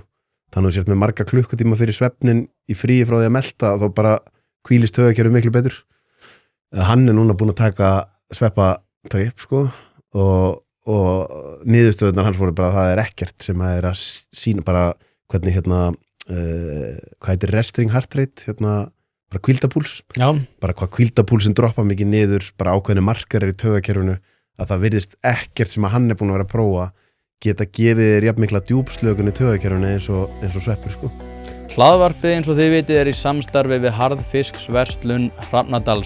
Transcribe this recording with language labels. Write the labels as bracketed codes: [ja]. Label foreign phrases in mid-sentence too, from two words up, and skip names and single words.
[is] Þannig að þú sért með marga klukkutíma fyrir svefnin í fríi frá því að melta, þá bara hvílist taugakerfið miklu betur. Hann er núna búin að taka sveppatripp, sko, og niðurstöðunar hans voru bara að það er ekkert sem að sína bara hvernig, hvað heitir [en] resting heart rate, [is] bara hvíldapúls, bara hvað hvíldapúlsin droppa mikið niður, bara ákveðinu markarir í taugakerfinu, að það virðist ekkert sem að hann er búin að vera að prófa geta gefið þér jafn mikla djúpslökun í taugakerfinu eins og sveppur, sko. Hlaðvarpið eins og þið vitið er í samstarfi við Harðfisksverslun Hrafnadals.